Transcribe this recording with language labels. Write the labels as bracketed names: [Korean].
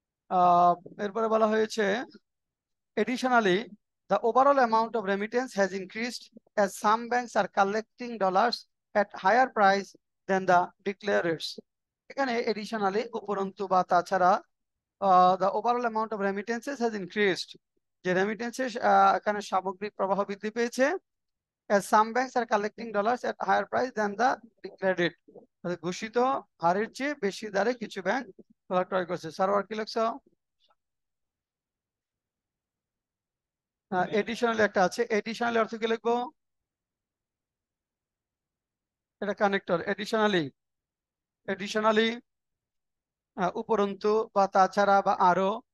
[Bangla] আহ এরপরে বলা হয়েছে [English] additionally the overall amount of remittance has increased as some banks are collecting dollars at higher price than the declared rates। এখানে additionally [Bangla] উপরন্তু বা তাছাড়া [English] the overall amount of remittances has increased। [Bangla] যে রেমিটেন্সের এখানে সামগ্রিক প্রবাহ বৃদ্ধি পেয়েছে। [English] as some banks are collecting dollars at higher price than the declared rate। [Bangla] ঘোষিত হারের চেয়ে বেশি দরে কিছু ব্যাংক ডলার ক্রয় করছে। সার্ভার কি লেখছ? এডিশনালি একটা আছে। এডিশনালি অর্থ কি লিখবো? এটা কানেক্টর। এডিশনালি, এডিশনালি উপরন্তু বা তাছাড়া বা আরো।